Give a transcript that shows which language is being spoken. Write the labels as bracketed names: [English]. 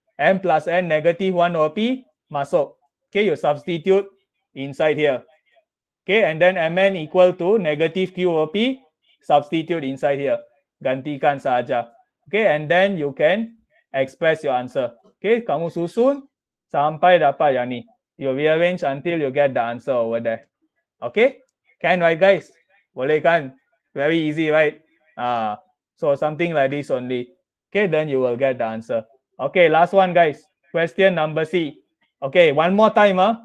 [English] M plus N negative 1 over P masuk. Okay, you substitute inside here. Okay, and then Mn equal to negative Q over P, substitute inside here. [Malay] Gantikan saja. [English] Okay, and then you can express your answer. [Malay] Okay, kamu susun sampai dapat yang ni. [English] You rearrange until you get the answer over there. Okay, can right guys? [Malay] Boleh kan? [English] Very easy, right? So something like this only. Okay, then you will get the answer. Okay, last one guys. Question number C. Okay, one more time.